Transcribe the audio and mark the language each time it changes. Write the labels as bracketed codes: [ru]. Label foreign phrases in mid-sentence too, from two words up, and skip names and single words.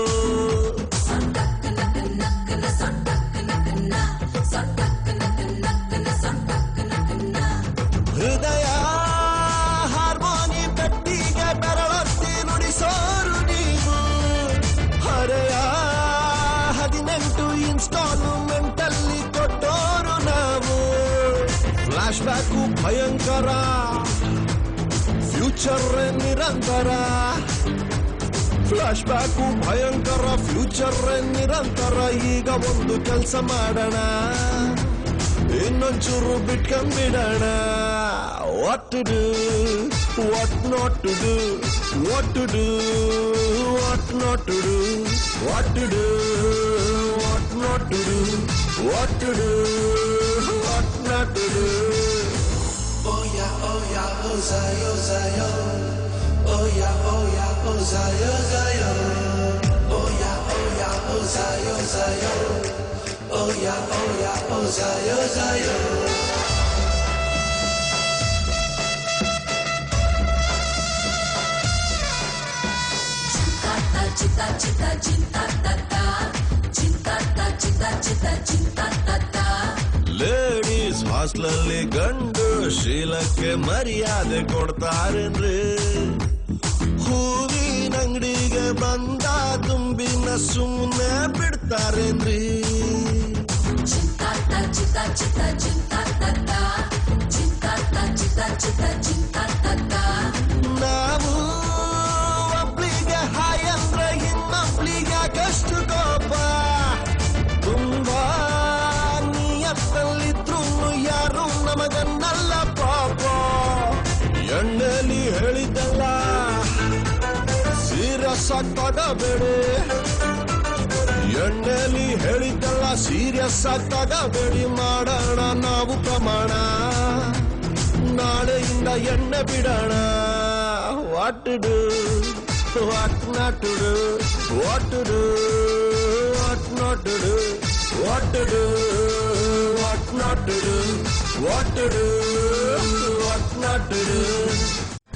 [kn] ಹೃದಯ ಹಾರ್ಮೋನಿ ಪೆಟ್ಟಿಗೆ ಬೆರಳೊತ್ತಿ ನುಡಿಸೋರು ನೀವು ಹರೆಯ 18 ಇನ್ಸ್ಟಾಲ್ಮೆಂಟ್ ಅಲ್ಲಿ ಕೊಟ್ಟೋರು ನಾವು [en] flash back [kn] ಭಯಂಕರ ಫ್ಯೂಚರ್ ನಿರಂತರ [en] flash back [kn] ಭಯಂಕರ ಫ್ಯೂಚರ್ ನಿರಂತರ ಈಗ ಒಂದು ಕೆಲಸ ಮಾಡೋಣ ಇನ್ನೊಂಚೂರು ಬಿಟ್ಕೊಂಡ್ಬಿಡೋಣ [en] what to do what not to do what to do what not to do what to do what not to do what to do what not to do oh yeah oh Zion Zion oh yeah oh Zion Zion oh yeah oh Zion Zion oh yeah oh Zion Zion [id] Cita cita cinta tata cinta ta cita cita cinta tata [kn] ಲೇಡೀಸ್ ಹಾಸ್ಟೆಲಲ್ಲಿ ಗಂಡು ಶೀಲಕ್ಕೆ ಮರ್ಯಾದೆ ಕೊಡ್ತಾರೇನ್ರಿ ಹೂವಿನ ಅಂಗಡಿಗೆ ಬಂದ ತುಂಬಿನ ಸುಮ್ಮನೆ ಬಿಡ್ತಾರೇನ್ರಿ [id] cinta ta cita cita cinta tata cinta ta cita cita cinta tata [kn] ನಾವು ಒಬ್ಳಿಗೆ ಹಾಯ್ ಅಂದ್ರೆ ಇನ್ನೊಬ್ಳಿಗೆ ಕಷ್ಟು ಕೋಪ ತುಂಬಾ ನಿಯತ್ತಲ್ಲಿದ್ರು ಯಾರು ನಮಗನ್ನಲ್ಲ ಪಾಪ ಎಣ್ಣೆಲಿ ಹೇಳಿದ್ದಲ್ಲ ಸೀರಿಯಸ್ ಆಗಿ ತಗಬೇಡಿ ಎಣ್ಣೆಲಿ ಹೇಳಿದ್ದಲ್ಲ ಸೀರಿಯಸ್ ಆಗಿ ತಗಬೇಡಿ ಮಾಡೋಣ ನಾವು ಪ್ರಮಾಣ ನಾಳೆಯಿಂದ ಎಣ್ಣೆ ಬಿಡೋಣ [en] what to do what not to do what to do what not to do what to do what not to do what to do what not to do